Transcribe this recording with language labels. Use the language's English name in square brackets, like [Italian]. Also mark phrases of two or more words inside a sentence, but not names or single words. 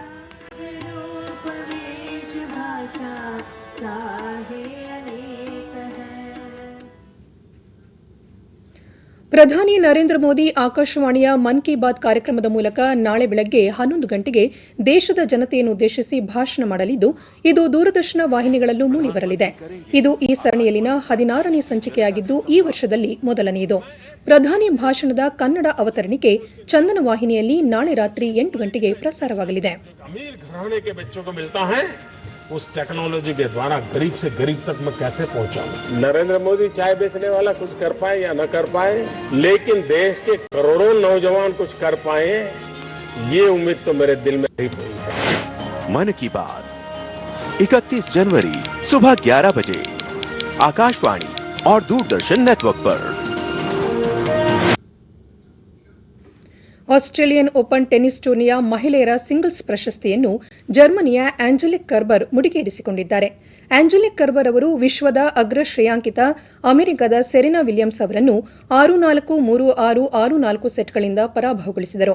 [Kannada] ಪ್ರಧಾನಿ ನರೇಂದ್ರ ಮೋದಿ ಆಕಾಶವಾಣಿಯ ಮನ್ ಕಿ ಬಾತ್ ಕಾರ್ಯಕ್ರಮದ ಮೂಲಕ ನಾಳೆ ಬೆಳಗ್ಗೆ 11 ಗಂಟೆಗೆ ದೇಶದ ಜನತೆಯನ್ನುದ್ದೇಶಿಸಿ ಭಾಷಣ ಮಾಡಲಿದ್ದು, ಇದು ದೂರದರ್ಶನ ವಾಹಿನಿಗಳಲ್ಲೂ ಮೂಡಿಬರಲಿದೆ. ಇದು ಈ ಸರಣಿಯಲ್ಲಿನ 16ನೇ ಸಂಚಿಕೆಯಾಗಿದ್ದು, ಈ ವರ್ಷದಲ್ಲಿ ಮೊದಲನೆಯದು. ಪ್ರಧಾನಿ ಭಾಷಣದ ಕನ್ನಡ ಅವತರಣಿಕೆ ಚಂದನ ವಾಹಿನಿಯಲ್ಲಿ ನಾಳೆ ರಾತ್ರಿ 8 ಗಂಟೆಗೆ ಪ್ರಸಾರವಾಗಲಿದೆ. [Hindi] उस टेक्नोलॉजी के द्वारा गरीब से गरीब तक मैं कैसे पहुंचाऊं? नरेंद्र मोदी चाय बेचने वाला कुछ कर पाए या न कर पाए, लेकिन देश के करोड़ों नौजवान कुछ कर पाए, ये उम्मीद तो मेरे दिल में हुई है. मन की बात 31 जनवरी सुबह 11 बजे आकाशवाणी और दूरदर्शन नेटवर्क पर. [Kannada] ಆಸ್ಟ್ರೇಲಿಯನ್ ಓಪನ್ ಟೆನ್ನಿಸ್ ಟೂರ್ನಿಯ ಮಹಿಳೆಯರ ಸಿಂಗಲ್ಸ್ ಪ್ರಶಸ್ತಿಯನ್ನು ಜರ್ಮನಿಯ ಆಂಜೆಲಿಕ್ ಕರ್ಬರ್ ಮುಡಿಗೇರಿಸಿಕೊಂಡಿದ್ದಾರೆ. ಆಂಜೆಲಿಕ್ ಕರ್ಬರ್ ಅವರು ವಿಶ್ವದ ಅಗ್ರ ಶ್ರೇಯಾಂಕಿತ ಅಮೆರಿಕದ ಸೆರೆನಾ ವಿಲಿಯಮ್ಸ್ ಅವರನ್ನು 6-4, 3-6, 6-4 ಸೆಟ್ಗಳಿಂದ ಪರಾಭವಗೊಳಿಸಿದರು.